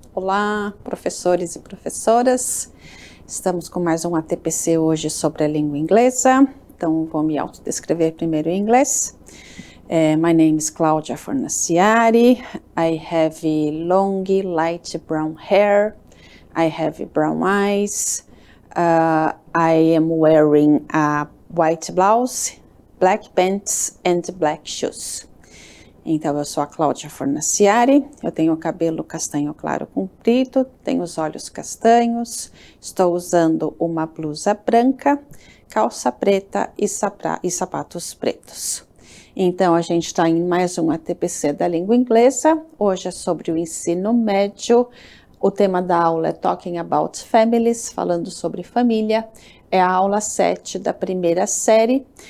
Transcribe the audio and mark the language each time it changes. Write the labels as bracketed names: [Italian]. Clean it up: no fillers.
[Portuguese] Olá, professores e professoras! Estamos com mais um ATPC hoje sobre a língua inglesa, então vou me autodescrever primeiro em inglês. [English] My name is Claudia Fornaciari. I have long, light brown hair. I have brown eyes. I am wearing a white blouse, black pants and black shoes. [Portuguese] Então, eu sou a Cláudia Fornaciari, eu tenho o cabelo castanho claro comprido, tenho os olhos castanhos, estou usando uma blusa branca, calça preta e sapatos pretos. Então, a gente está em mais um ATPC da língua inglesa, hoje é sobre o ensino médio, o tema da aula é Talking About Families, falando sobre família, é a aula 7 da primeira série.